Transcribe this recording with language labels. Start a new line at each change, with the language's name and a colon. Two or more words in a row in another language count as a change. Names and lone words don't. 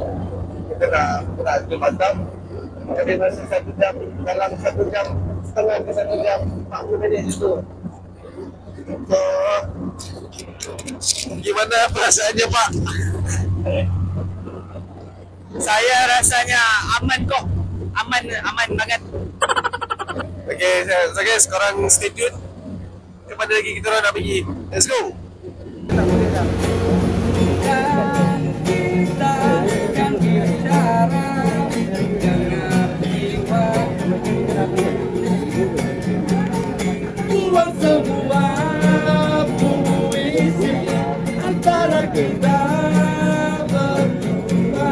Malay: Kita nak ke Batam. Jadi masih 1 jam, dalam 1 jam setengah ke 1 jam 40 minit itu. So,
Indonesian: gimana perasaannya Pak? Saya rasanya aman kok. Aman banget.
English: Okay, so guys,
Malay: korang
English: stay tune.
Malay: Kepada lagi kita orang nak pergi.
English: Let's go!
Malay: Buat sebuah puisi antara kita berdua.